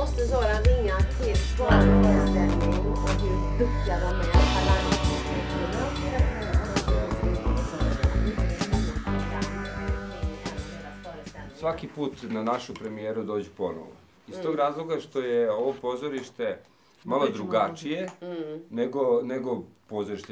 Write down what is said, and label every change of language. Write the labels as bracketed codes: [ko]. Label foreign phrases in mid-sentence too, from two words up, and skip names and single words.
[sv] Zoran ringa till föreställning och hur duktiga de är, [sr] Svaki put na našu premijeru dođu ponovo. Iz tog razloga što je ovo pozorište malo drugačije nego pozorište.